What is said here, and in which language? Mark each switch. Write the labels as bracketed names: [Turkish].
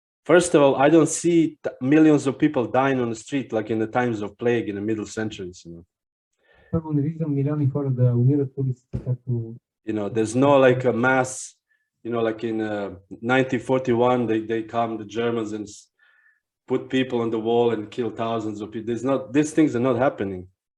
[English] First of all, I don't see millions of people dying on the street like in the times of plague in the middle centuries. [Bulgarian] Първо не виждам милиони хора да умират по улиците, както... [English] There's no like a mass, like in 1941, they come, the Germans, and put people on the wall and kill thousands of people. These things are not happening.